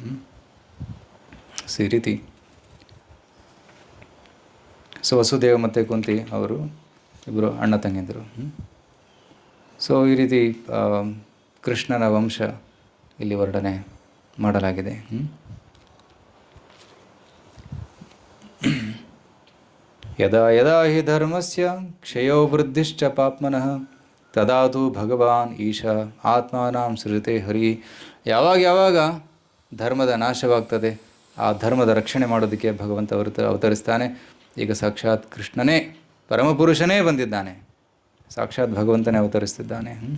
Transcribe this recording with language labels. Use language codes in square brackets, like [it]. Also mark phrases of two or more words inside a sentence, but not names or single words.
[kn] ಸೊ ಈ ರೀತಿ ಸೊ ವಸುದೇವ ಮತ್ತು ಕುಂತಿ ಅವರು ಇಬ್ಬರು ಅಣ್ಣ ತಂಗಿಯಂದರು. ಸೊ ಈ ರೀತಿ ಕೃಷ್ಣನ ವಂಶ ಇಲ್ಲಿ ವರ್ಣನೆ ಮಾಡಲಾಗಿದೆ. [sa] ಯದಾ ಯದಾ ಹಿ ಧರ್ಮಸ್ಯ ಕ್ಷಯೋ ವೃದ್ಧಿಶ್ಚ ಪಾಪ್ಮನಃ ತದಾತು ಭಗವಾನ್ ಈಶ ಆತ್ಮಾನಾಂ ಸೃಜತೆ ಹರಿ. [kn] ಯಾವಾಗ ಧರ್ಮದ ನಾಶವಾಗ್ತದೆ, ಆ ಧರ್ಮದ ರಕ್ಷಣೆ ಮಾಡೋದಕ್ಕೆ ಭಗವಂತ ಅವತರಿಸ್ತಾನೆ. ಈಗ ಸಾಕ್ಷಾತ್ ಕೃಷ್ಣನೇ, ಪರಮಪುರುಷನೇ ಬಂದಿದ್ದಾನೆ, ಸಾಕ್ಷಾತ್ ಭಗವಂತನೇ ಅವತರಿಸ್ತಿದ್ದಾನೆ.